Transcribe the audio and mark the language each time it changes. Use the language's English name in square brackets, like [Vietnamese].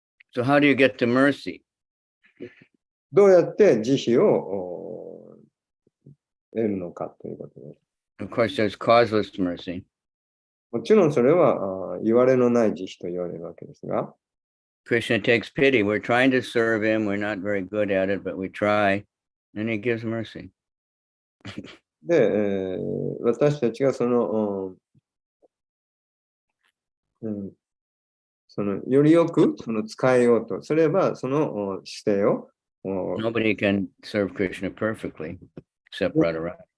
[English] So how do you get to mercy? [Japanese] どうやって慈悲を得るのかということです。 [English] Of course, there's causeless mercy. [Japanese] もちろんそれは言われのない慈悲と言われるわけですが、 [English] Krishna takes pity. We're trying to serve him. We're not very good at it, but we try. And he gives mercy. [Japanese] で、私たちがそのよりよくその使えようとすれば、その姿勢を [English] Nobody can serve Krishna perfectly except Radharani.